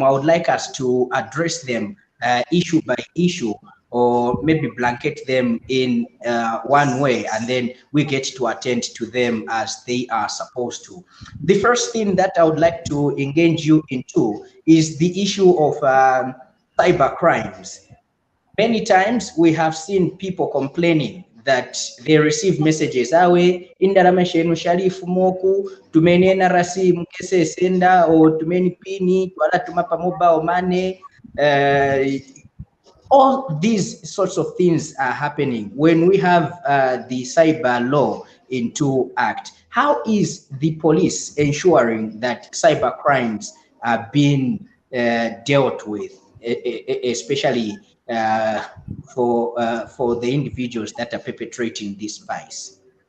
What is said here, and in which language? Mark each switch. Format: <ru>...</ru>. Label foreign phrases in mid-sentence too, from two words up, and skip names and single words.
<en>I would like us to address them issue by issue, or maybe blanket them in one way, and then we get to attend to them as they are supposed to. The first thing that I would like to engage you into is the issue of cyber crimes. Many times we have seen people complaining that they receive messages</en> <bem>awe indarama shenu sharifu moku tumeni NRC mkese senda o tumeni pini twala tumapa</bem> <en>mobile money. All these sorts of things are happening when we have the cyber law into act. How is the police ensuring that cyber crimes are being dealt with, especially for the individuals that are perpetrating this vice?</en>